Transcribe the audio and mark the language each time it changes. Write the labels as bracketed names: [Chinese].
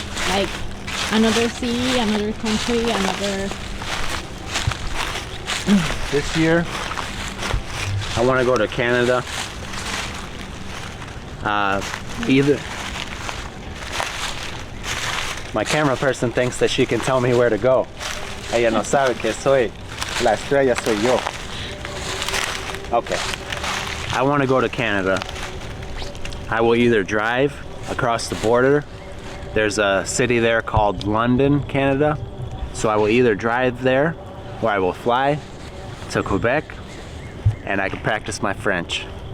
[English] Like another city, another country, another... This year, I want to go to Canada. Either... My camera person thinks that she can tell me where to go. [Spanish] Ella no sabe que soy la estrella, soy yo. [English] Okay. I want to go to Canada. I will either drive across the border. There's a city there called London, Canada. So I will either drive there or I will fly to Quebec and I can practice my French.